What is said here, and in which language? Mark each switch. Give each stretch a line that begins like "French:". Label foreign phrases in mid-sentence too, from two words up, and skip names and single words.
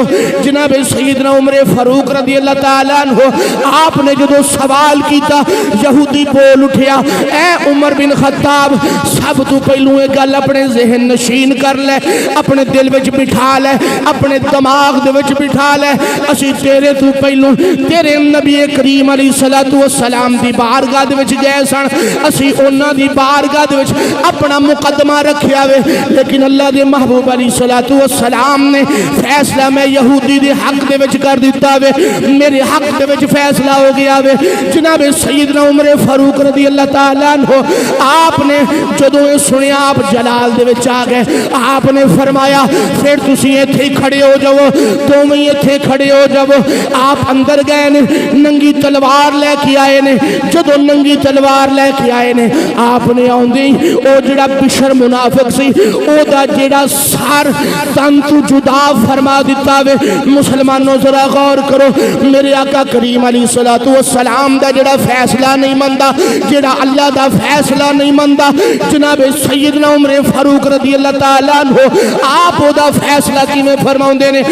Punjabi: جناب سیدنا عمر فاروق
Arabic: رضی اللہ تعالیٰ عنہ
Punjabi: آپ نے جدو سوال کیتا یہودی بول اٹھیا، اے عمر بن خطاب سب تو پہلو ایک گل اپنے ذہن نشین کر لے، اپنے دل وچ بٹھا لے، اپنے دماغ دے وچ بٹھا لے. اسی تیرے تو پہلو تیرے نبی کریم
Arabic: علیہ السلام
Punjabi: دی بارگاہ دے وچ گئے سن، اسی انہاں دی بارگاہ دے وچ اپنا مقدمہ رکھیا وے، لیکن اللہ دے محبوب
Arabic: علیہ السلام
Punjabi: نے فیصلہ میں یہودی دے حق دے وچ کر دیتا وے، میرے حق دے وچ فیصلہ ہو گیا وے. جناب سیدنا عمر فاروق
Arabic: رضی اللہ تعالیٰ عنہ
Punjabi: آپ نے جدو سنیا آپ جلال دے وچ آ گئے. آپ نے فرمایا پھر تسی ایتھے کھڑے ہو جاؤ، تم ایتھے کھڑے ہو جاؤ. آپ اندر گئے نے، ننگی تلوار لے کے آئے نے. جدو ننگی تلوار لے کے آئے نے آپ نے آندی او جڑا بشر منافق سی او دا جڑا سر تن تو جدا فرما دیتا وے. مسلمانوں ذرا غور کرو، میرے آقا کریم
Arabic: علیہ السلام
Punjabi: دا جڑا فیصلہ نہیں مندا، جڑا اللہ دا فیصلہ نہیں مندا، جناب سیدنا عمر فاروق
Arabic: رضی اللہ تعالیٰ عنہ
Punjabi: آپ دا فیصلہ کی میں فرماؤندے نے.